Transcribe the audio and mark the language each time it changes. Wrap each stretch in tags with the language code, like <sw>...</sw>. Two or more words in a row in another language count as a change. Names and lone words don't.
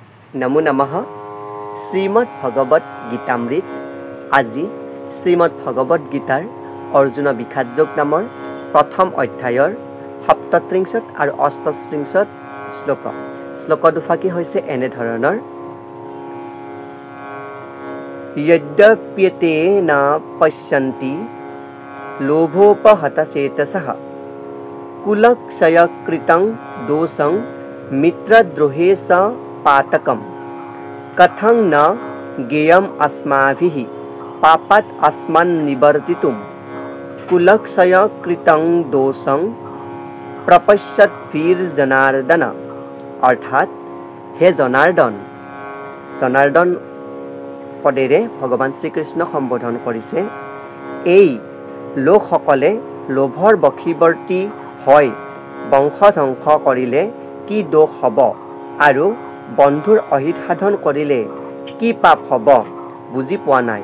<as>নমো নমঃ। শ্ৰীমদ্ ভগৱত গীতামৃত আজি শ্ৰীমদ্ ভগৱত গীতাৰ অৰ্জুন বিষাদ যোগ নামৰ প্ৰথম অধ্যায়ৰ ৩৭ আৰু ৩৮ শ্লোক দুফাকি হৈছে এনে ধৰণৰ।</as> <sa>यद्यप्यते न पश्यन्ति लोभोपहतचेतसः कुलक्षयकृतं दोषं मित्रद्रोहे स पातकं कथं न ज्ञेयम् अस्माभिः पापात् अस्मान्निवर्तितुं कुलक्षयकृतं दोषं प्रपश्यद्भिर्जनार्दन।</sa> <as>অৰ্থাৎ হে জনাৰ্দন পদেৰে ভগৱান শ্ৰীকৃষ্ণ সম্বোধন কৰিছে। এই লোকসকলে লোভৰ বশীবৰ্তী হয় বংশ ধ্বংস কৰিলে কি দোষ হ'ব আৰু বন্ধুৰ অহিত সাধন কৰিলে কি পাপ হ'ব বুজি পোৱা নাই।</as>